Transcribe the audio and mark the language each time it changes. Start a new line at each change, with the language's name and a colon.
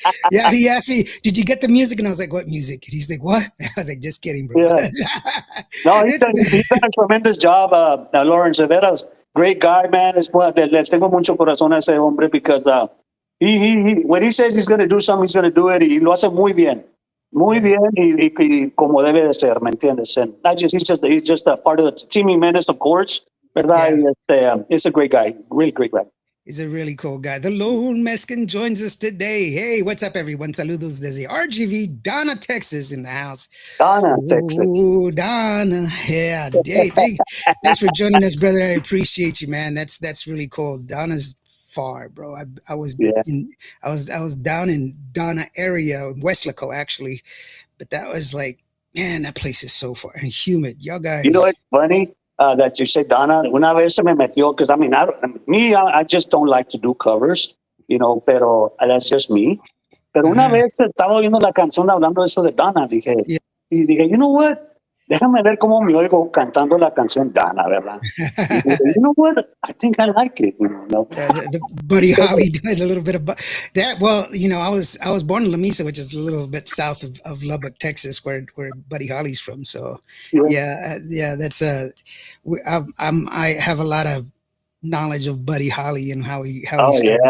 English: Yeah, he asked me, did you get the music? And I was like, what music? And he's like, what? I was like, just kidding, bro. Yeah. No, he's done a tremendous job, Lawrence Veras. Great guy, man. Le tengo mucho corazón a ese hombre because he when he says he's going to do something, he's going to do it.
Spanish: Y lo hace muy bien. Muy bien y como debe de ser, ¿me entiendes?
English: And he's just a part of the team Jimenez, of course. ¿Verdad? Yeah. He's a great guy. Really great guy. He's a really cool guy. The Lone Mexican joins us today. Hey, what's up, everyone? Saludos desde RGV, Donna, Texas, in the house. Donna, Texas. Oh, Donna. Yeah. Hey, thanks for joining us, brother. I appreciate you, man. That's really cool. Donna's far, bro. I was down in Donna area, Westlaco, actually, but that was like, man, that place is so far and humid. Y'all guys. You know what's funny? That you say, Donna, una vez se me metió, because I just don't like to do covers, pero that's just me.
Spanish: Pero una vez estaba oyendo la canción hablando de eso de Donna, y dije, you know what? Déjame ver cómo me oigo cantando la canción Donna, ¿verdad?
English: Dije, you know what? I think I like it. The Buddy Holly did a little bit of that. Well, I was born in La Mesa, which is a little bit south of Lubbock, Texas, where Buddy Holly's from. So that's I have a lot of knowledge of Buddy Holly and how he started.